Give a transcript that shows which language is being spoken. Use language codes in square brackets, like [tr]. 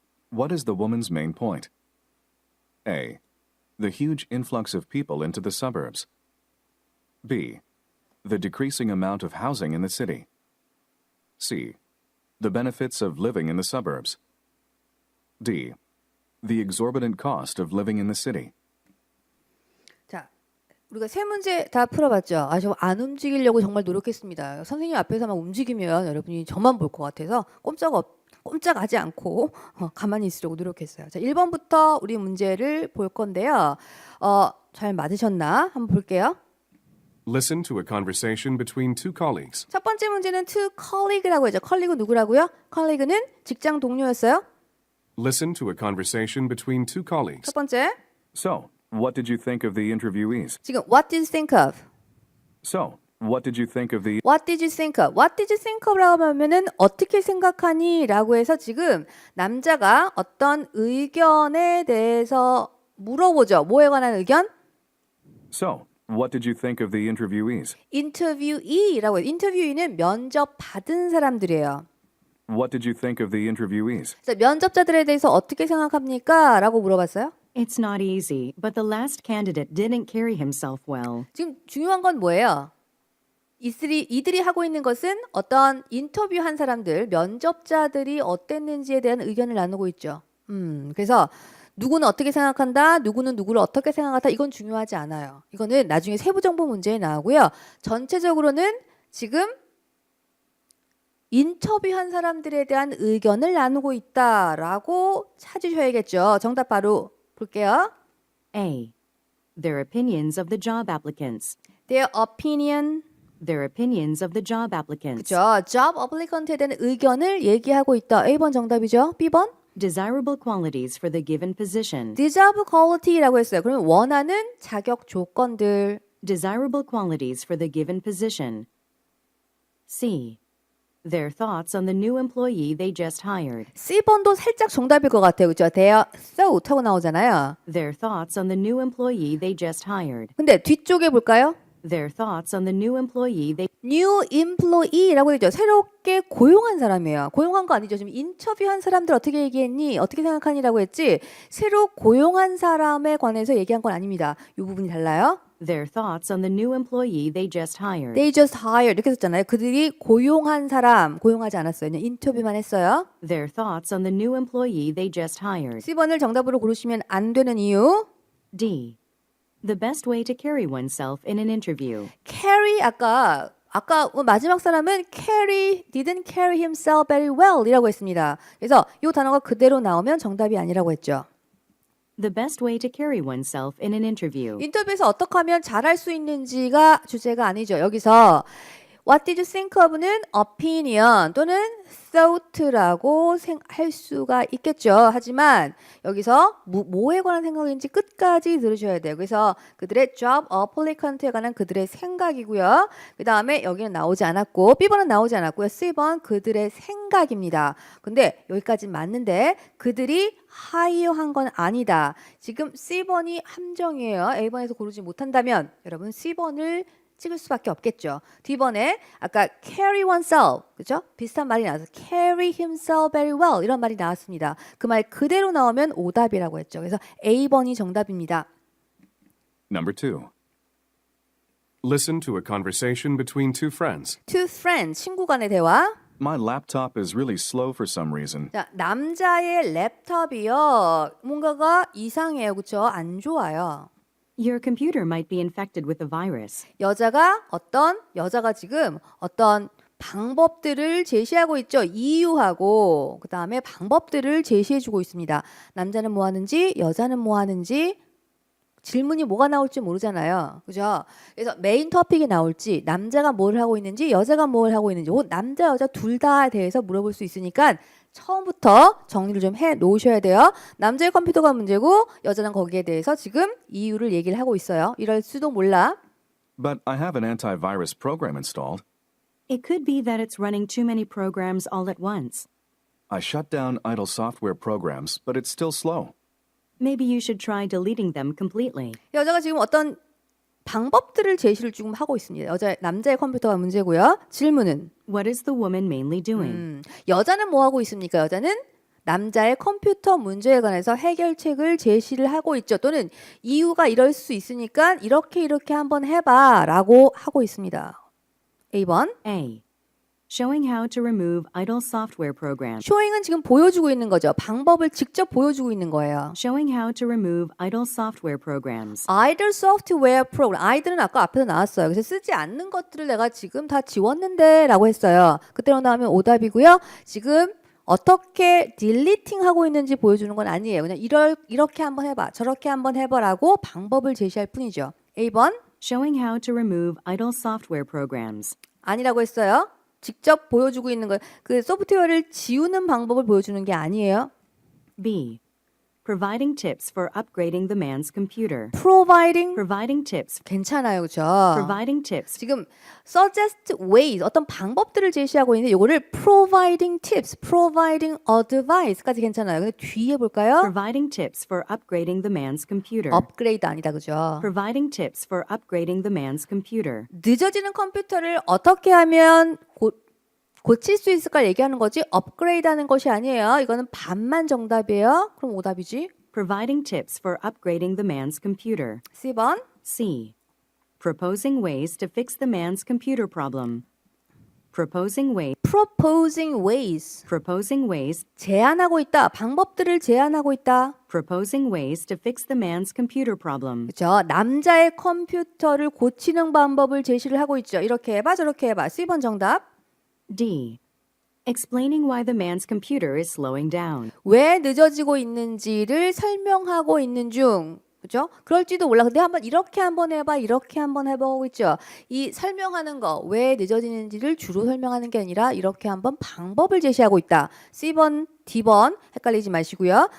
[en] What is the woman's main point? A. The huge influx of people into the suburbs. B. The decreasing amount of housing in the city. C. The benefits of living in the suburbs. D. The exorbitant cost of living in the city. [ko] 자, 우리가 세 문제 다 풀어봤죠. 아, 저 안 움직이려고 정말 노력했습니다. 선생님 앞에서만 움직이면 여러분이 저만 볼 것 같아서 꼼짝하지 않고 가만히 있으려고 노력했어요. 자, 1번부터 우리 문제를 볼 건데요. 잘 맞으셨나? 한번 볼게요. [en] Listen to a conversation between two colleagues. [ko] 첫 번째 문제는 [en] to colleague [ko] 라고 했죠. 컬리그 누구라고요? 컬리그는 직장 동료였어요. [en] Listen to a conversation between two colleagues. [ko] 첫 번째. [en] So, what did you think of the interviewees? [ko] 지금 [en] what did you think of? So, what did you think of the... What did you think of? What did you think of [ko] 라고 하면은 어떻게 생각하니? 라고 해서 지금 남자가 어떤 의견에 대해서 물어보죠. 뭐에 관한 의견? [en] So, what did you think of the interviewees? [ko] 인터뷰이라고 해요. 인터뷰이는 면접 받은 사람들이에요. [en] What did you think of the interviewees? [ko] 그래서 면접자들에 대해서 어떻게 생각합니까? 라고 물어봤어요. [en] It's not easy, but the last candidate didn't carry himself well. [ko] 지금 중요한 건 뭐예요? 이들이 하고 있는 것은 어떤 인터뷰한 사람들, 면접자들이 어땠는지에 대한 의견을 나누고 있죠. 그래서 누구는 어떻게 생각한다, 누구는 누구를 어떻게 생각한다, 이건 중요하지 않아요. 이거는 나중에 세부 정보 문제에 나오고요. 전체적으로는 지금 인터뷰한 사람들에 대한 의견을 나누고 있다라고 찾으셔야겠죠. 정답 바로 볼게요. [en] A. Their opinions of the job applicants. Their opinion. Their opinions of the job applicants. [ko] 그죠? job applicant에 대한 의견을 얘기하고 있다. A번 정답이죠. B번. [en] Desirable qualities for the given position. [ko] desirable quality라고 했어요. 그러면 원하는 자격 조건들. [en] Desirable qualities for the given position. C. Their thoughts on the new employee they just hired. [ko] C번도 살짝 정답일 것 같아요. 그죠? [en] Their thought [ko] 하고 나오잖아요. [en] Their thoughts on the new employee they just hired. [ko] 근데 뒤쪽에 볼까요? [en] Their thoughts on the new employee they [ko] new employee라고 되죠. 새롭게 고용한 사람이에요. 고용한 거 아니죠. 지금 인터뷰한 사람들 어떻게 얘기했니? 어떻게 생각하니라고 했지. 새로 고용한 사람에 관해서 얘기한 건 아닙니다. 이 부분이 달라요. [en] Their thoughts on the new employee they just hired. They just hired [ko] 이렇게 썼잖아요. 그들이 고용한 사람, 고용하지 않았어요. 그냥 인터뷰만 했어요. [en] Their thoughts on the new employee they just hired. [ko] C번을 정답으로 고르시면 안 되는 이유. [en] D. The best way to carry oneself in an interview. [ko] carry 아까 마지막 사람은 [en] didn't carry himself very well [ko] 이라고 했습니다. 그래서 이 단어가 그대로 나오면 정답이 아니라고 했죠. [en] The best way to carry oneself in an interview. [ko] 인터뷰에서 어떻게 하면 잘할 수 있는지가 주제가 아니죠. 여기서 What did you think of는 opinion 또는 thought라고 할 수가 있겠죠. 하지만 여기서 뭐에 관한 생각인지 끝까지 들으셔야 돼요. 그래서 그들의 job applicant에 관한 그들의 생각이고요. 그 다음에 여기는 나오지 않았고 B번은 나오지 않았고요. C번 그들의 생각입니다. 근데 여기까지 맞는데 그들이 hire한 건 아니다. 지금 C번이 함정이에요. A번에서 고르지 못한다면 여러분 C번을 찍을 수밖에 없겠죠. D번에 아까 carry oneself, 그죠? 비슷한 말이 나와서 [en] carry himself very well [ko] 이런 말이 나왔습니다. 그 말 그대로 나오면 오답이라고 했죠. 그래서 A번이 정답입니다. [en] Number 2. Listen to a conversation between two friends. Two friends, [ko] 친구 간의 대화. [en] My laptop is really slow for some reason. [ko] 자, 남자의 랩탑이요. 뭔가가 이상해요. 그렇죠? 안 좋아요. [en] Your computer might be infected with a virus. [ko] 여자가 지금 어떤 방법들을 제시하고 있죠. 이유하고 그다음에 방법들을 제시해 주고 있습니다. 남자는 뭐 하는지, 여자는 뭐 하는지 질문이 뭐가 나올지 모르잖아요. 그죠? 그래서 메인 토픽이 나올지 남자가 뭘 하고 있는지 여자가 뭘 하고 있는지 혹은 남자 여자 둘 다에 대해서 물어볼 수 있으니까 처음부터 정리를 좀 해 놓으셔야 돼요. 남자의 컴퓨터가 문제고 여자는 거기에 대해서 지금 이유를 얘기를 하고 있어요. 이럴 수도 몰라. [en] But I have an antivirus program installed. It could be that it's running too many programs all at once. I shut down idle software programs, but it's still slow. Maybe you should try deleting them completely. [ko] 여자가 지금 어떤 방법들을 제시를 지금 하고 있습니다. 남자의 컴퓨터가 문제고요. 질문은 [en] What is the woman mainly doing? [ko] 여자는 뭐 하고 있습니까? 여자는 남자의 컴퓨터 문제에 관해서 해결책을 제시를 하고 있죠. 또는 이유가 이럴 수 있으니까 이렇게 한번 해봐라고 하고 있습니다. A번. [en] A. Showing how to remove idle software programs. [ko] 쇼잉은 지금 보여주고 있는 거죠. 방법을 직접 보여주고 있는 거예요. [en] Showing how to remove idle software programs. idle software program. [ko] idle은 아까 앞에서 나왔어요. 그래서 쓰지 않는 것들을 내가 지금 다 지웠는데 라고 했어요. 그때로 나오면 오답이고요. 지금 어떻게 딜리팅 하고 있는지 보여주는 건 아니에요. 그냥 이렇게 한번 해봐. 저렇게 한번 해봐라고 방법을 제시할 뿐이죠. A번. [en] Showing how to remove idle software programs. [ko] 아니라고 했어요. 직접 보여주고 있는 거. 그 소프트웨어를 지우는 방법을 보여주는 게 아니에요. [en] B. Providing tips for upgrading the man's computer. Providing tips. [ko] 괜찮아요. 그렇죠? [en] Providing tips. [ko] 지금 suggest ways 어떤 방법들을 제시하고 있는데 이거를 [en] providing tips, providing advice [ko] 까지 괜찮아요. 근데 뒤에 볼까요? [en] Providing tips for upgrading the man's computer. [ko] 업그레이드 아니다. 그죠? [en] Providing tips for upgrading the man's computer. [ko] 늦어지는 컴퓨터를 어떻게 하면 고칠 수 있을까 얘기하는 거지 업그레이드 하는 것이 아니에요. 이거는 반만 정답이에요. 그럼 오답이지. [en] Providing tips for upgrading the man's computer. [ko] C번. [en] C. Proposing ways to fix the man's computer problem. Proposing ways. [ko] 제안하고 있다. 방법들을 제안하고 있다. [en] Proposing ways to fix the man's computer problem. [ko] 그렇죠. 남자의 컴퓨터를 고치는 방법을 제시를 하고 있죠. 이렇게 해봐 저렇게 해봐. C번 정답. [en] D. Explaining why the man's computer is slowing down. [ko] 왜 늦어지고 있는지를 설명하고 있는 중. 그죠? 그럴지도 몰라. 근데 이렇게 한번 해봐. 이렇게 한번 해보고 있죠. 이 설명하는 거, 왜 늦어지는지를 주로 설명하는 게 아니라 이렇게 한번 방법을 제시하고 있다. C번, D번 헷갈리지 마시고요.